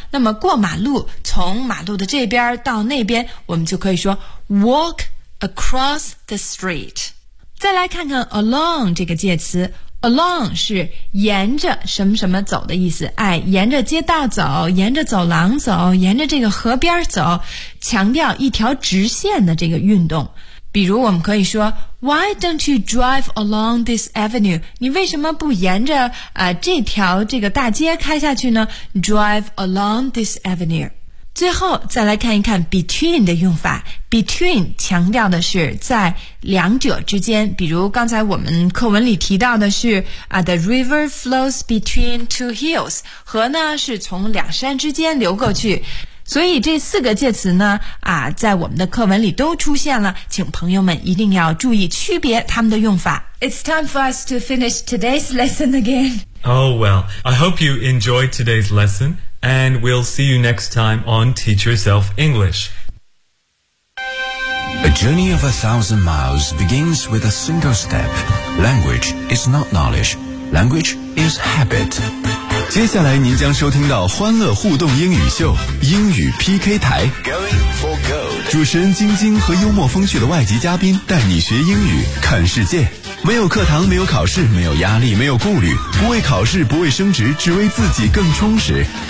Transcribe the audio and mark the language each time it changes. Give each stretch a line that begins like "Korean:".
Chinese: 那么过马路，从马路的这边到那边，我们就可以说
English: walk across the street。
Chinese: 再来看看 along 这个介词，along 是沿着什么什么走的意思，哎，沿着街道走，沿着走廊走，沿着这个河边走，强调一条直线的这个运动。比如我们可以说
English: Why don't you drive along this avenue?
Chinese: 你为什么不沿着、这条这个大街开下去呢？
English: Drive along this avenue。
Chinese: 最后再来看一看 between 的用法，between 强调的是在两者之间，比如刚才我们课文里提到的是
English: The river flows between two hills，
Chinese: 河呢是从两山之间流过去，所以这四个介词呢在我们的课文里都出现了，请朋友们一定要注意区别他们的用法。
English: It's time for us to finish today's lesson again. Oh well, I hope you enjoyed today's lesson and we'll see you next time on Teach Yourself English A journey of 1,000 miles begins with a single step. Language is not knowledge. Language is habit.
Chinese: 接下来您将收听到欢乐互动英语秀，英语 PK 台。
English: Going for gold.
Chinese: 主持人晶晶和幽默风趣的外籍嘉宾带你学英语，看世界。没有课堂，没有考试，没有压力，没有顾虑，不为考试，不为升职，只为自己更充实。